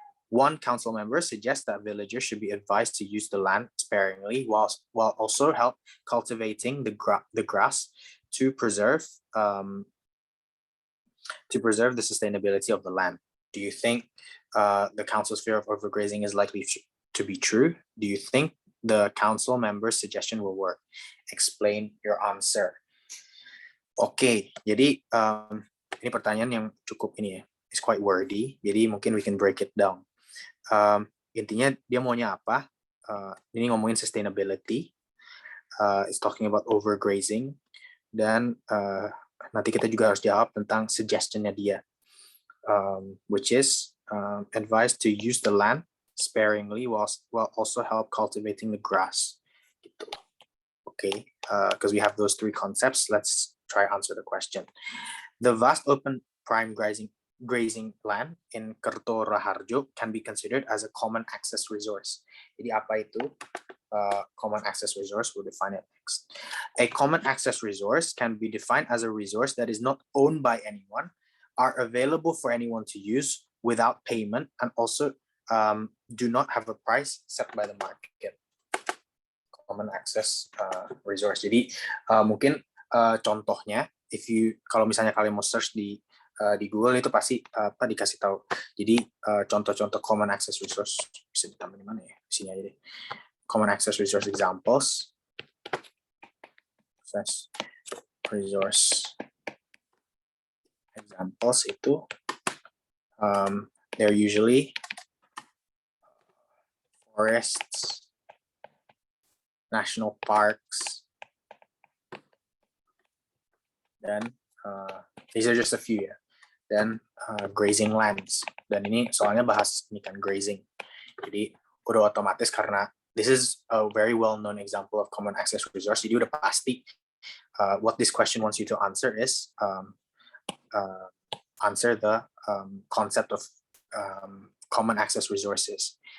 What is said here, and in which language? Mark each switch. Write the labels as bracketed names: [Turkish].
[English] One council member suggests that villagers should be advised to use the land sparingly while also help cultivating the grass to preserve the sustainability of the land. Do you think the council's fear of overgrazing is likely to be true? Do you think the council member's suggestion will work? Explain your answer. [Indonesian] Oke, jadi ini pertanyaan yang cukup ini ya, [English] it's quite wordy. [Indonesian] Jadi mungkin [English] we can break it down. [Indonesian] Intinya dia maunya apa? Ini ngomongin [English] sustainability. It's talking about overgrazing. [Indonesian] Dan nanti kita juga harus jawab tentang suggestionnya dia, [English] which is advised to use the land sparingly while also help cultivating the grass. Gitu. Okay, because we have those three concepts, let's try answer the question. The vast open prime grazing land in Kerto Raharjo can be considered as a common access resource. [Indonesian] Jadi apa itu [English] common access resource? We'll define it next. A common access resource can be defined as a resource that is not owned by anyone, are available for anyone to use without payment, and also do not have a price set by the market. Common access resource. [Indonesian] Jadi mungkin contohnya, kalau misalnya kalian mau search di Google itu pasti dikasih tahu. Jadi contoh-contoh common access resource bisa ditambah di mana ya? Di sini aja deh. [English] Common access resource examples. Access resource examples itu they're usually forests, national parks, dan these are just a few ya. Dan grazing lands. [Indonesian] Dan ini soalnya bahas ini kan grazing. Jadi udah otomatis karena [English] this is a very well-known example of common access resource. [Indonesian] Jadi udah pasti [English] what this question wants you to answer is answer the concept of common access resources.